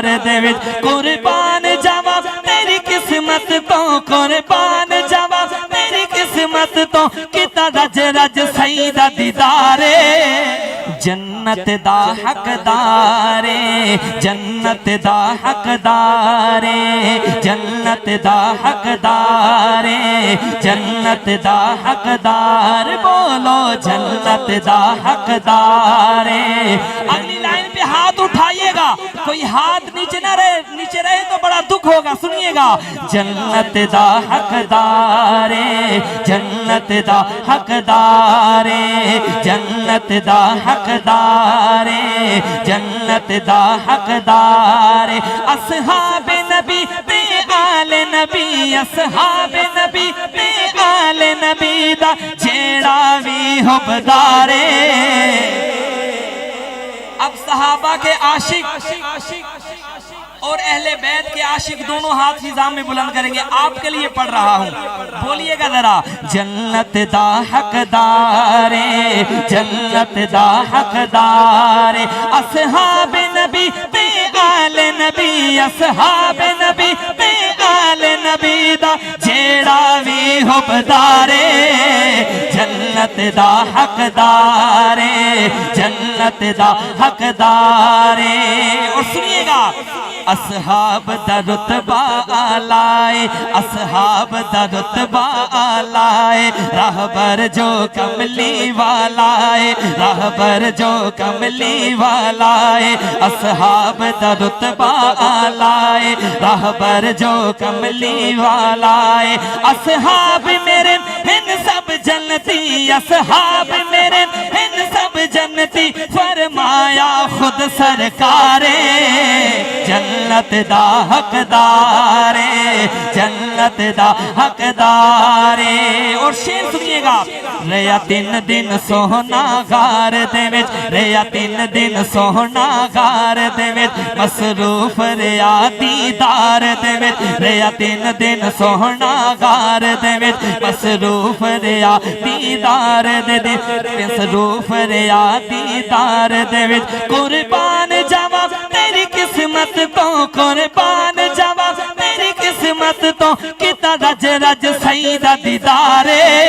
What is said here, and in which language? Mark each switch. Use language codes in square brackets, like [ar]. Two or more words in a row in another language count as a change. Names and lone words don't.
[pa] دے وچ قربان جاواں تیری قسمت تو قربان جاواں تیری قسمت تو کیتا رج رج سیدہ دیدارے جنت دا حقدارے جنت دا حقدارے جنت دا حقدارے جنت دا حقدار بولو جنت دا حقدارے [ur] اگلی لائن پہ ہاتھ اٹھائیے گا کوئی ہاتھ نیچے نہ رہے نیچے رہے تو بڑا دکھ ہوگا سنیے گا [pa] جنت دا حقدارے جنت دا حقدارے جنت دا حقدارے جنت دا حقدارے اصحاب نبی تے آل نبی اصحاب نبی تے آل نبی دا جیڑا بھی حبدارے [ur] اب صحابہ کے عاشق اور اہل بیت کے عاشق دونوں ہاتھ نظام میں بلند کریں گے آپ کے لیے پڑھ رہا ہوں بولیے گا ذرا [pa] جنت دا حقدارے جنت دا حقدارے اصحاب نبی تے آل نبی اصحاب نبی تے آل نبی دا جیڑا بھی حبدارے جنت دا حقدارے جنت دا حقدارے [ur] اور سنیے گا [pa] اصحاب دا رتبہ آلائے اصحاب دا رتبہ آلائے راہبر جو کملی والائے راہبر جو کملی والائے اصحاب دا رتبہ آلائے راہبر جو کملی والائے اصحاب میرے ہن سب جنتی اصحاب میرے ہن سب جنتی فرمایا خود سرکارے جنت دا حقدارے جنت دا حقدارے [ur] اور شعر سنیے [pa] گا ریا 3 دن سونا غار دے وچ ریا 3 دن سونا غار دے وچ مصروف ریا دیدار دے وچ ریا 3 دن سونا غار دے وچ مصروف ریا دیدار دے مصروف ریا دیدار دے وچ قربان جاواں تیری قسمت تو قربان جاواں تیری قسمت تو کیتا رج رج سیدہ دیدارے